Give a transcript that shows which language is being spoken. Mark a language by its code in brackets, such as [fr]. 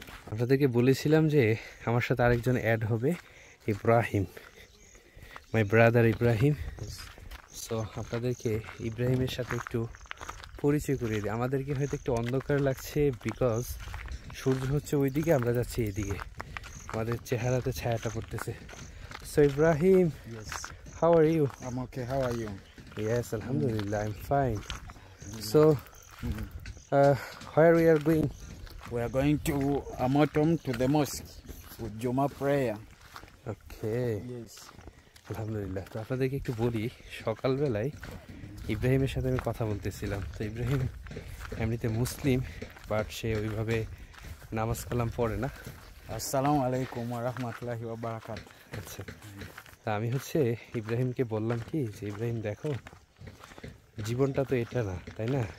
[bn] আপনাদেরকে বলেছিলাম যে আমার সাথে আরেকজন অ্যাড হবে, Ibrahim, my brother Ibrahim. So আপনাদেরকে ইব্রাহিমের সাথে একটু পরিচয় করিয়ে দিই। আমাদেরকে হয়তো একটু অন্ধকার লাগছে, বিকজ সূর্য হচ্ছে ওইদিকে, আমরা যাচ্ছি এদিকে, আমাদের চেহারাতে ছায়াটা পড়তেছে। So Ibrahim, [en] Yes. how are you? I'm okay. How are you? Yes, alhamdulillah, I'm fine. So where we are going? We are going to Amatom to the mosque with Juma prayer. Okay, Yes. [bn] আলহামদুলিল্লাহ। তো আপনাদেরকে একটু বলি, সকালবেলায় ইব্রাহিমের সাথে আমি কথা বলতেছিলাম। তো ইব্রাহিম এমনিতে মুসলিম, বাট সে ওইভাবে নামাজ কালাম পড়ে না। [ar] Assalamu alaikum wa rahmatullahi wa barakatuh. [bn] আচ্ছা, তা আমি হচ্ছে ইব্রাহিমকে বললাম কি যে ইব্রাহিম দেখো, জীবনটা তো এটা না, তাই না?